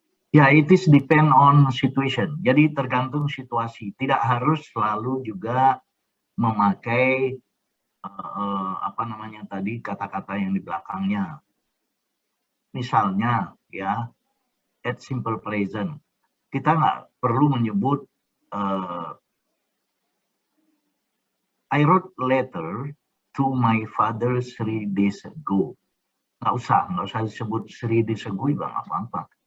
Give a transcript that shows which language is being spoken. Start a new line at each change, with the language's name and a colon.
English: Ya, it is depend on situation.
Indonesian: Jadi tergantung situasi. Tidak harus selalu juga memakai apa namanya tadi kata-kata yang di belakangnya. Misalnya ya,
English: at simple present.
Indonesian: Kita nggak perlu menyebut
English: I wrote a letter to my father 3 days ago.
Indonesian: Nggak usah disebut
English: 3 days ago
Indonesian: juga nggak apa-apa.